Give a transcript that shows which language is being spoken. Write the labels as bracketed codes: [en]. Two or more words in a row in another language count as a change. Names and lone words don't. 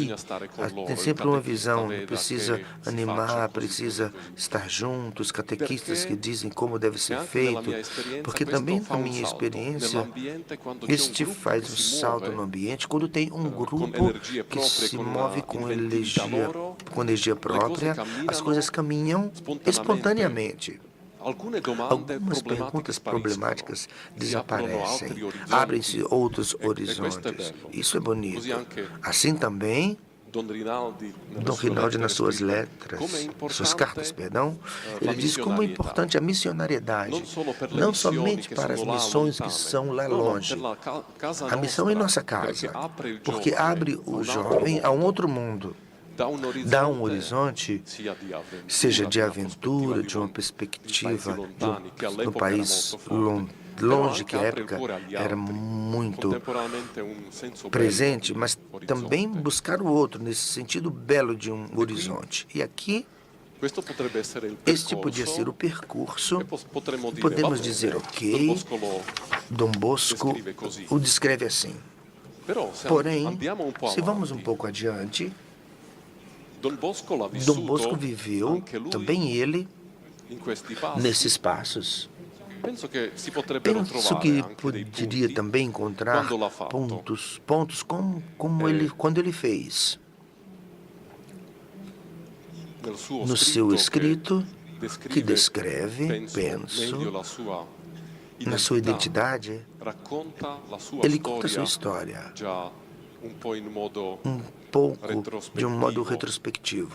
[it] bisogna stare con loro, [pt] tem [it] il [pt] sempre uma [it] catechista [pt] visão, [it] veda [pt] precisa [it] che si [pt] animar, [it] faccia così, [pt] precisa [it] così, così. [pt] estar junto, os catequistas [it] Perché [pt] que dizem como deve [it] e [pt] ser [it] anche nella [pt] feito, [it] mia esperienza [pt] porque [it] questo [pt] também [it] fa [pt] na [it] un [pt] minha [it] salto [pt] experiência, [it] nell'ambiente quando c'è [pt] isso [it] un [pt] te [it] gruppo che [pt] faz um [it] si [pt] salto [it] muove [pt] no ambiente quando tem um [it] con [pt] grupo [it] energie [pt] que [it] proprie, [pt] se [it] con [pt] move [it] una [pt] com [it] inventività [pt] energia, [it] loro, [pt] com energia [it] le cose [pt] própria, as coisas caminham espontaneamente. [it] Alcune domande [pt] Algumas [it] problematiche [pt] perguntas [it] spariscono, [pt] problemáticas [it] si aprono altri [pt] desaparecem, [it] orizzonti, [pt] abrem-se outros [it] e questo è [pt] horizontes. [it] bello. [pt] Isso é [it] Così [pt] bonito. [it] anche [pt] Assim também, [it] Don Rinaldi, nelle [pt] Dom [it] sue [pt] Rinaldi, [it] lettere, [pt] nas suas [it] scrive [pt] letras, [it] come è [pt] suas cartas, [it] importante [pt] perdão, [it] la [pt] ele diz como é [it] missionarietà, [pt] importante a missionariedade, [it] non solo per le [pt] não [it] missioni [pt] somente [it] che [pt] para as [it] sono là [pt] missões que [it] lontane, [pt] são lá [it] no, ma [pt] longe. [it] per la casa [pt] A missão é em nossa [it] perché [pt] casa, [it] apre il [pt] porque [it] giovane [pt] abre [it] a [pt] o [it] un altro [pt] jovem a um [it] mondo, [pt] outro mundo. [it] dà un [pt] Dá um [it] orizzonte [pt] horizonte, [it] sia di avventura, [pt] seja de [it] di una [pt] aventura, de uma [it] di paesi [pt] perspectiva [it] lontani, che [pt] de um [it] all'epoca era [pt] país [it] molto forte, però [pt] longe, [it] anche [pt] que à [it] apre il [pt] época [it] cuore agli [pt] era [it] altri, [pt] muito [it] contemporaneamente un senso [pt] presente, [it] bello [pt] mas [it] di [pt] também [it] orizzonte. [pt] buscar o outro, nesse sentido belo de um horizonte. E aqui, [it] Questo potrebbe essere il [pt] este podia ser o [it] percorso, [pt] percurso, [it] e potremmo dire, va [pt] podemos [it] bene, [pt] dizer, [it] Don [pt] ok, [it] Bosco lo [pt] Dom Bosco [it] descrive così. [pt] o descreve assim. [it] Però se [pt] Porém, [it] andiamo un po' [pt] se vamos um [it] avanti, [pt] pouco adiante, [it] Don Bosco l'ha [pt] Dom Bosco [it] vissuto [pt] viveu, [it] anche lui [pt] também ele, [it] in questi passi. [pt] nesses passos. [it] Penso che si potrebbero [pt] Penso [it] trovare [pt] que [it] anche dei [pt] poderia [it] punti [pt] também encontrar [it] quando l'ha fatto. [pt] pontos como ele, quando ele fez. no seu escrito, que descreve, penso, na sua identidade, ele conta a sua história um pouco de um modo retrospectivo.